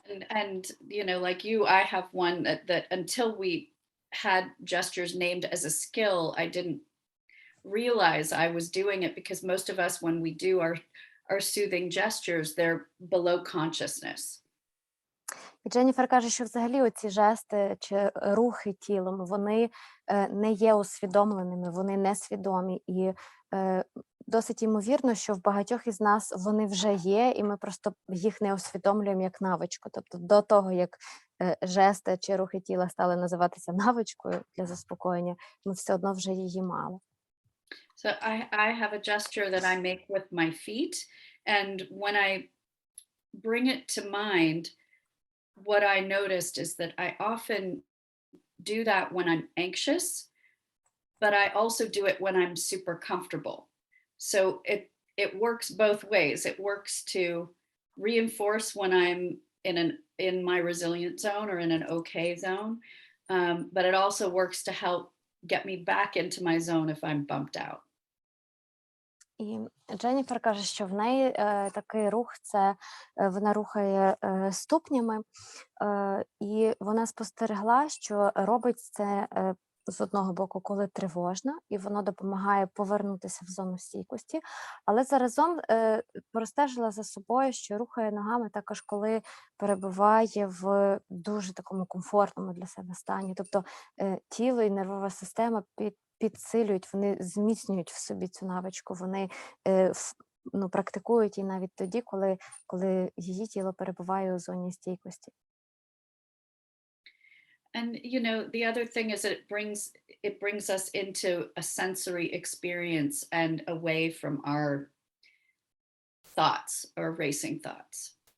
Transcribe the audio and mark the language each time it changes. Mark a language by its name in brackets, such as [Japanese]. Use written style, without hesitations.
[English] And like you, I have one that until we had gestures named as a skill, I didn't realize I was doing it, because most of us, when we do our soothing gestures, they're below consciousness. [Ukrainian] І Дженніфер каже, що взагалі оці жести чи рухи тілом, вони не є усвідомленими, вони несвідомі. І досить ймовірно, що в багатьох із нас вони вже є, і ми просто їх не усвідомлюємо як навичку. Тобто до того, як жести чи рухи тіла стали називатися навичкою для заспокоєння, ми все одно вже її мали. [English] So I have a gesture that I make with my feet. And when I bring it to mind, what I noticed is that I often do that when I'm anxious, but I also do it when I'm super comfortable. So it works both ways. It works to reinforce when I'm in my resilient zone or in an okay zone, but it also works to help get me back into my zone if I'm bumped out. [Ukrainian] І Дженніфер каже, що в неї такий рух, це вона рухає ступнями, і вона спостерегла, що робить це з одного боку, коли тривожно, і воно допомагає повернутися в зону стійкості, але заразом простежила за собою, що рухає ногами також, коли перебуває в дуже такому комфортному для себе стані. Тобто тіло і нервова система підсилюють, вони зміцнюють в собі цю навичку, вони практикують її навіть тоді, коли її тіло перебуває у зоні стійкості. [English] And the other thing is that it brings us into a sensory experience and away from our thoughts or racing thoughts.